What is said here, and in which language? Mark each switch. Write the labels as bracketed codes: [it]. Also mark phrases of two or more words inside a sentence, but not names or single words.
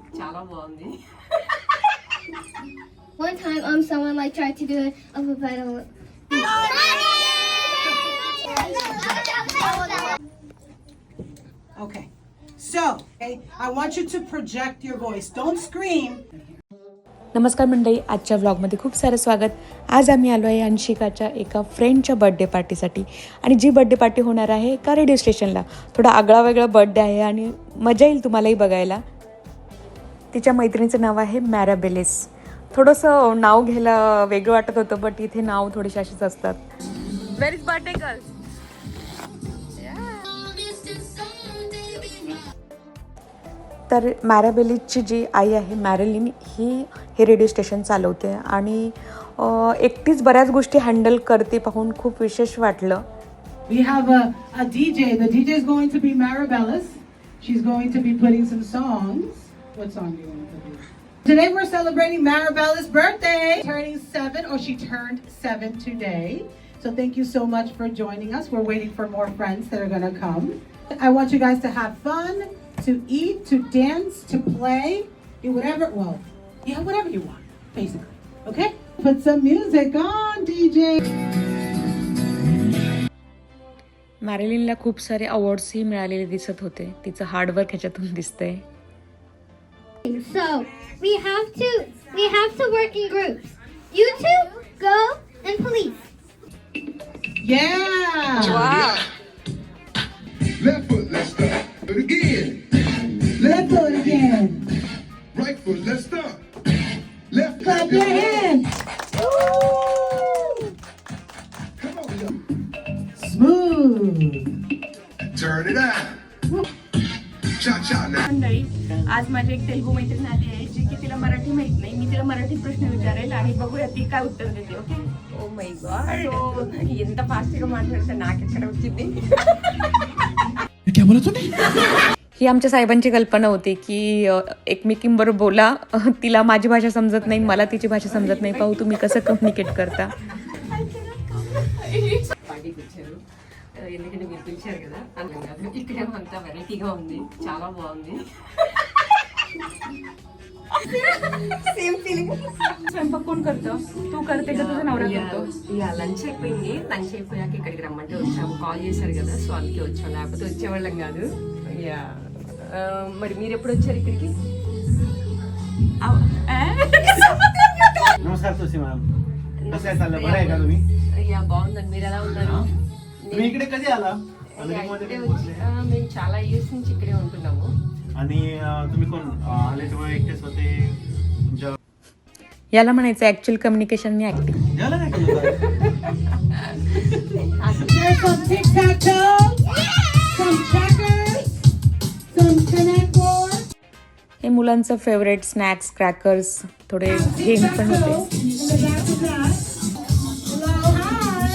[en] One time, someone like tried to do a vibrato. Okay. So, I want you to project your voice. Don't scream. [mr] नमस्कार मंडळी, आजच्या व्लॉगमध्ये खूप सारं स्वागत. आज आम्ही आलो आहे अंशिकाच्या एका फ्रेंडच्या बर्थडे पार्टीसाठी आणि जी [en] birthday party [mr] होणार आहे एका रेडिओ स्टेशनला. थोडा आगळा वेगळा बर्थडे आहे आणि मजा येईल तुम्हालाही बघायला. तिच्या मैत्रिणीचं नाव आहे मॅराबेलिस. थोडंसं नाव घ्यायला वेगळं वाटत होतं, बट इथे नाव थोडेसे असेच असतात. [en] where is birthday girl? [mr] तर मॅराबेलिसची जी आई आहे मॅरिलिन, ही हे रेडिओ स्टेशन चालवते आणि एकटीच बऱ्याच गोष्टी हँडल करते पाहून खूप विशेष वाटलं. [en] We have a DJ. The DJ is going to be Marabellis. She's going to be putting some songs. What song do you want to do? Today we're celebrating Marabellis' birthday. Turning 7, or she turned 7 today. So thank you so much for joining us. We're waiting for more friends that are going to come. I want you guys to have fun, to eat, to dance, to play, do whatever, whatever you want, basically. Okay? Put some music on, DJ. [mr] मॅरिलिनला खूप सारे अवॉर्ड्सही मिळालेले दिसत होते. तिचं हार्डवर्क ह्याच्यातून दिसतंय. [en] So we have to work in groups. You two go and police. Yeah. Wow. Left foot, let's stop. Do it again. Let's do it again. Right foot, let's stop. Left Clap foot, your hands. come on, y'all. Smooth. Turn it out. Cha cha now. [mr] मंडळी, आज माझी एक तेलुगू मैत्रीण आली आहे जी की तिला मराठी माहित नाही. मी तिला मराठीत प्रश्न विचारेल आणि बघूया ती काय उत्तर देते. ओके? [en] oh my god [te] ఎంత ఫాస్ట్గా మాట్లాడితే నాకెక్కడ వచ్చింది. [mr] ही आमच्या साहेबांची कल्पना होती की एकमेकींबरोबर बोला. तिला माझी भाषा समजत नाही, मला तिची भाषा समजत नाही. पाहू तुम्ही कसं कम्युनिकेट करता. [te] పార్టీకి వచ్చారు ఎందుకంటే మీరు పిలిచారు కదా అర్థం కాదు. ఇక్కడేమో అంతా వెరైటీగా ఉంది, చాలా బాగుంది. [en] same feeling. [mr] स्वयंपाक कोण करतं? तू करते का तुझा नवरा करतो? [te] ఇక లంచ్ అయిపోయింది. లంచ్ అయిపోయాక ఇక్కడికి రమ్మంటే వచ్చాము. కాల్ చేశారు కదా, సో అందుకే వచ్చాం, లేకపోతే వచ్చేవాళ్ళం కాదు. యా మరి మీరు ఎప్పుడు వచ్చారు ఇక్కడికి? [mr] नमस्कार तुळशी मॅम, कसं आहे, चाललं बरं आहे का तुम्ही? [te] యా బాగుందండి. మీరు ఎలా ఉన్నారు? [mr] तुम्ही इकडे कधी आला? [te] ఇక్కడే మేము చాలా ఇయర్స్ నుంచి ఇక్కడే ఉంటున్నాము. [mr] आणि तुम्ही कोण आले तेव्हा एकटेच होते? तुमच्या याला म्हणायचं [en] actual communication [mr] आणि ऍक्टिंग. जेवला काय केलं? [en] There's some tic-tac-toe, some checkers, some connect board. [mr] हे मुलांचं [en] favorite snacks, [mr] क्रॅकर्स, थोडे गेम पण होते. [en] In the back of that. Hello, hi.